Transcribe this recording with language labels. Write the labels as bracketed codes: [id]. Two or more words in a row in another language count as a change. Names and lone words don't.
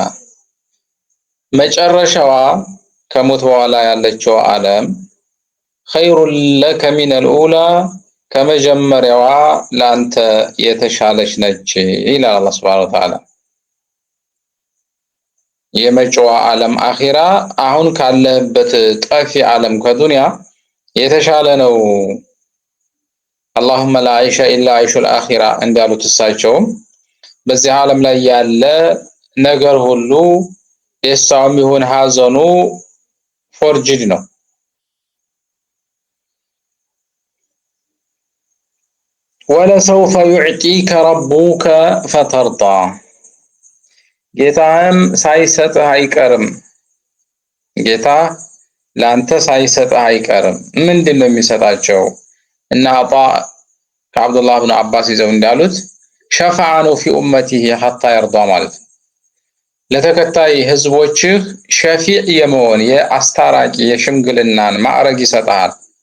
[am] መጨረሻዋ ከሞት በኋላ ያለችው ዓለም [ar] خير لك من الأولى [am] ከመጀመሪያዋ ላንተ የተሻለች ነች ይላል አላህ [ar] سبحانه وتعالى። [am] የመጪዋ ዓለም አኺራ አሁን ካለህበት ጠፊ ዓለም ከዱንያ የተሻለ ነው። [ar] اللهم لا عيش الا عيش الاخره [am] እንዳሉት እሳቸውም በዚህ ዓለም ላይ ያለ ነገር ሁሉ ደስታውም ይሁን ሐዘኑ ፎርጅድ ነው። [ar] ولسوف يعطيك ربك فترضى [am] ጌታህም ሳይሰጥህ አይቀርም። ጌታ ላንተ ሳይሰጥህ አይቀርም። ምንድነው የሚሰጣቸው? እና አጣ ከአብዱላህ ኢብኑ አባስ ይዘው እንዳሉት [ar] شفاعته في أمته حتى يرضى [am] ማለት ለተከታይ ህዝቦችህ ሸፊዕ የመሆን የአስታራቂ የሽምግልናን ማዕረግ ይሰጣል።